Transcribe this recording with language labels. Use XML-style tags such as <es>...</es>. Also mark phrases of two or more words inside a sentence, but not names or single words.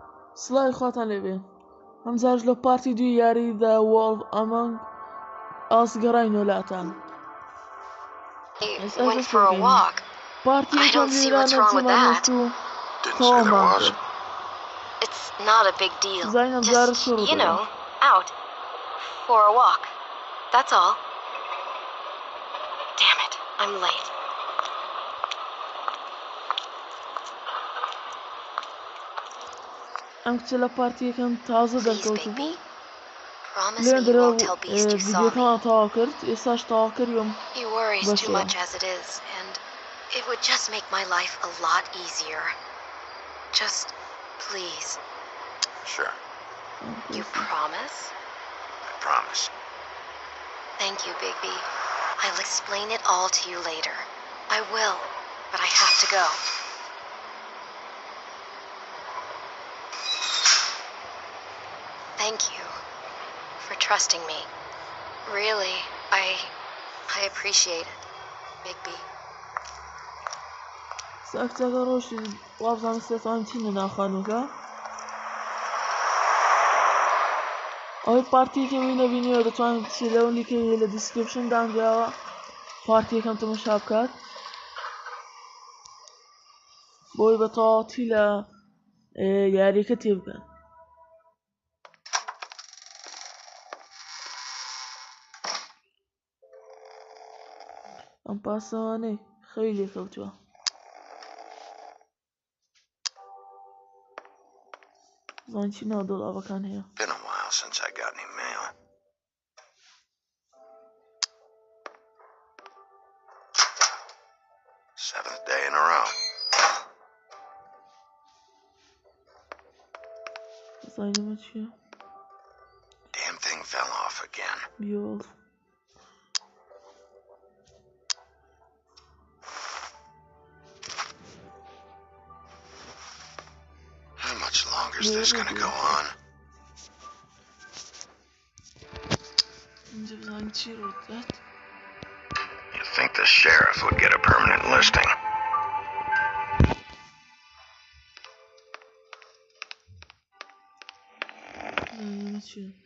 <ckb>سڵای خواتان لێبێ ئەم جارش لە پارتی دوی یاریدا وۆڵف ئەمەنگ ئاس گەڕاینەوە لاتان پارتی یەکەم لیرانە جێمانێشت و تەواومان کرد زین ئەم جارە شوڕ</ckb> <en>out for a walk. That's all. Damn it, I'm late.</en> <ckb>ئەم کچە لە پارتی یەکەم تازە دەرکەوت بوو لێن دەرەوە ڤیدیۆکەمان تەواو کرد ئێستاش تەواوکەریوەم بەشەوە</ckb> <en>It would just make my life a lot easier. Just please. Sure. You promise? I promise. Thank you, Bigby. I'll explain it all to you later. I will, but I have to go. Thank you for trusting me. Really, I appreciate it, Bigby.</en> <ckb>ساکچەکە ڕۆژی وابزانم سێتوان چینە ناوخانووکە ئەوەی پارتیەکەمی نەبینیەوە دەتوانێت چی لەو لیکەی لە دیسکریپشن دانراوە پارتی یەکەم تەماشا بکات بۆی بە تەواوەتی لە یاریەکە تێبگەن ئەم پاسەوانەی خەوی لێکەوتووە زان چی ناو دۆڵاوەکان هەیە</ckb> <en>Been a while since I got any mail. Seventh day in a row.</en> <ckb>زانیمە چییە</ckb> <en>Damn thing fell off again. بیۆڵ How much longer is this gonna go on?</en> <ckb>اینجا بزانین چی ڕوو دات</ckb> <en>You'd think the sheriff would get a permanent listing.</en> <ckb>زانیمە چییە</ckb>